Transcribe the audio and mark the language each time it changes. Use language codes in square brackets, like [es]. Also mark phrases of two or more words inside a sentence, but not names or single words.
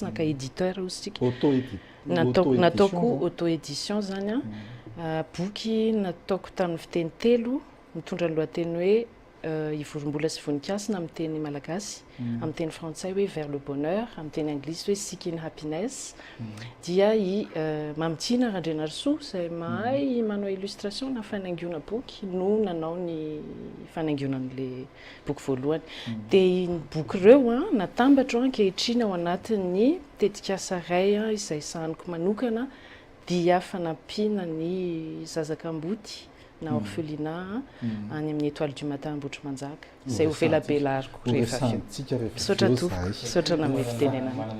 [mg] naka éditeur ozy tsika nataoko auto-édition zany boky nataoko tamin'ny fiteny telo mitondra ny lohateny hoe ivorombola sy voninkazo amin'ny teny malagasy amin'ny teny frantsay hoe [fr] vers le bonheur [mg] amin'ny teny anglisy hoe [en] seek in happiness [mg] dia Mamitiana Randrenarisoa izay mahay manao illustration na fanaingoana boky no nanao ny fanaingonan'le boky voalohany dia ny boky ireo natambatra ankehitriny ao anatin'ny tetikasa ray izay sahaniko manokana dia fanampiana ny zazak'amboty na orphelinat any amin'ny étoile du matin Ambohitrimanjaka izay ho velabelariko rehefa misaotra tompoko misaotra nam'ny fitenenana